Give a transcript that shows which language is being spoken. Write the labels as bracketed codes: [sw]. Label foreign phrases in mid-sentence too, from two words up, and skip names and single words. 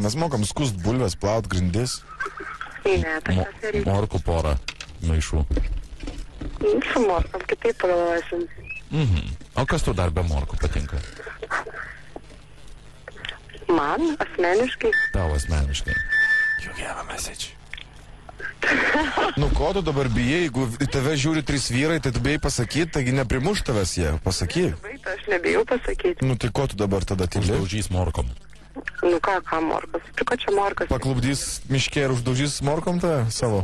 [lt] Mes mokam skust bulves, plaut grindis. Ne, tai reikia. Morkų porą maišų. Su morkom kitaip pagalvosim. O kas tu dar be morkų patinka? Man asmeniškai. Tau asmeniškai. [en] You have a message. [lt] Nu, ko tu dabar bijai, jeigu į tave žiūri 3 vyrai, tai tu bijai pasakyti, taigi neprimuš tavęs jie, pasakyk. Vaita, aš nebijau pasakyti. Nu, tai ko tu dabar tada tyli? Uždaužys morkom. Nu ką morkas? Prie ko čia morkas? Paklubdys miškė ir uždaužys morkom tave savo?